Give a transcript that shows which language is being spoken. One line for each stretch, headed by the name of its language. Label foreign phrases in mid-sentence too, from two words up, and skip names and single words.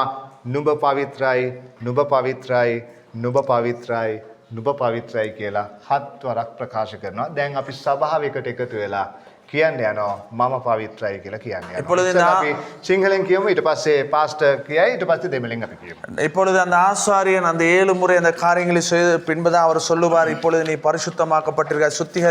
Sinhala: නුඹ පවිත්‍රයි, නුඹ පවිත්‍රයි, නුඹ පවිත්‍රයි, නුඹ පවිත්‍රයි කියලා හත් වරක් ප්‍රකාශ කරනවා. දැන් අපි සභාවයකට එකතු වෙලා කියන්න යනවා මම පවිත්‍රයි කියලා කියන්න යනවා.
Tamil: இப்பொழுது
Sinhala: ඉතින් අපි සිංහලෙන් කියමු, ඊට පස්සේ පාස්ටර් කියයි, ඊට පස්සේ දෙමළෙන් අපි කියමු.
Tamil: இப்பொழுது அந்த ஆசாரியன் அந்த 7 முறை அந்த காரியங்களை செய்த பின்பதான் அவர் சொல்லுவார், இப்பொழுது நீ பரிசுத்தமாக்கப்பட்டிருக்க, சுத்திகரி